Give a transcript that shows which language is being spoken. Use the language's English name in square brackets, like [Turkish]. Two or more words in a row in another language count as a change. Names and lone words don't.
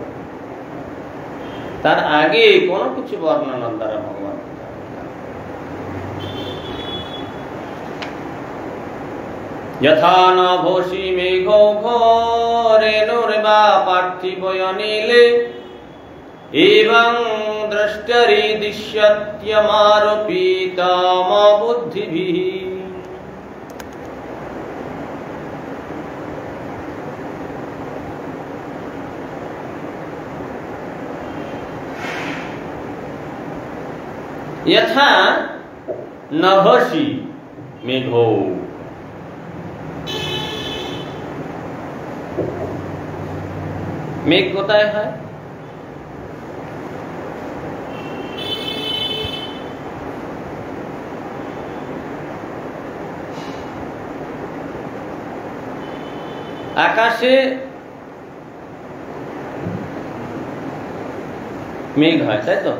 [Bangla] তার আগে কোনো কিছু বর্ণনার দ্বারা ভগবান [Sanskrit] যথা নভসি মেঘ ঘোরেণুর্বা পার্থিবয়নীলে এবং দ্রষ্টরি দৃশ্যত্যমারোপিতম বুদ্ধিভিঃ। यथा नभसि मेघो, [Bangla] মেঘ কোথায় হয়? আকাশে মেঘ হয়, তাই তো?